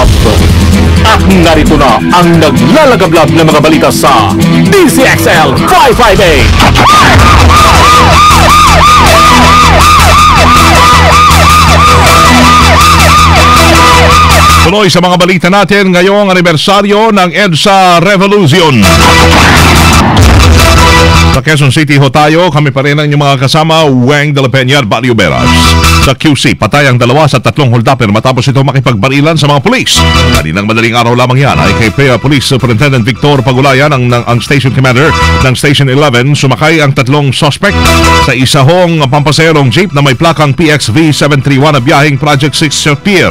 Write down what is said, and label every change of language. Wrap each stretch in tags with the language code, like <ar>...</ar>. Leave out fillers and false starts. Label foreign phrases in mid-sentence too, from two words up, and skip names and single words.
<tl>At narito na ang naglalagablog na mga balita sa DZXL 558. Tuloy sa mga balita natin ngayong anibersaryo ng EDSA Revolution. Sa Quezon City ho tayo, kami pa rin ang inyong mga kasama, Weng de la Peña at Barrio Beras. Sa QC, patay ang 2 sa 3 hold-upper matapos ito makipagbarilan sa mga pulis. Kaninang madaling araw lamang yan ay kay Police Superintendent Victor Pagulayan, ang station commander ng Station 11, sumakay ang 3 suspect sa isahong pampaserong jeep na may plakang PXV 731 na biyaheng Project 6 Pier.</tl>